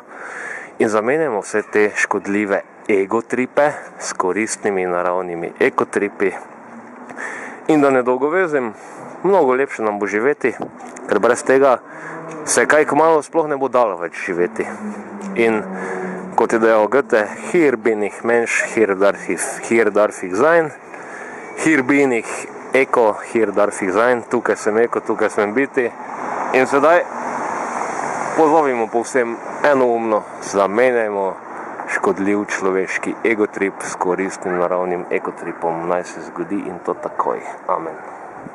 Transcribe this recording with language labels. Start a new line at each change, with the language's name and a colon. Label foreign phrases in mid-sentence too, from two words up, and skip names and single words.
Slovenian: In zamenjamo vse te škodljive egotripe s koristnimi naravnimi ekotripi. In da ne dolgovezim, mnogo lepše nam bo živeti, ker brez tega se kaj kmalu sploh ne bo dalo več živeti. In kot je dejal
German: Goethe, hier bin ich Mensch, hier darf ich sein, hier bin ich eko, hier darf ich sein,
Slovenian: tukaj sem eko, tukaj sem biti. In sedaj pozovimo povsem enoumno, zamenjajmo škodljiv človeški egotrip s koristnim naravnim ekotripom. Naj se zgodi in to takoj. Amen.